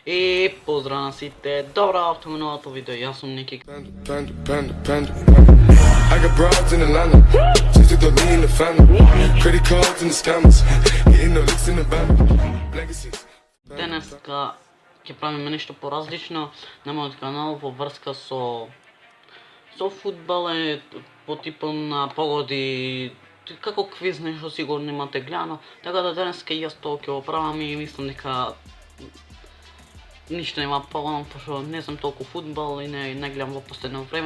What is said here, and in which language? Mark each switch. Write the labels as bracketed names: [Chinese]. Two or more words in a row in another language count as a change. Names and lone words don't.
[Macedonian] И поздрав на сите, добро авто во новото видео, јас сум Ники. [English] I got broads in Atlanta, just to throw me in the family. Credit cards and the scammers, getting no licks in the van. Legacies. [Macedonian] Денеска ќе правиме нешто поразлично на мојот канал во врска со фудбал по типот на погоди, како квиз нешто сигурно имате гледано, така да денеска јас тоа ќе го правам и мислам дека ништо нема поголемо, пошто не знам толку фудбал и не гледам во последно време.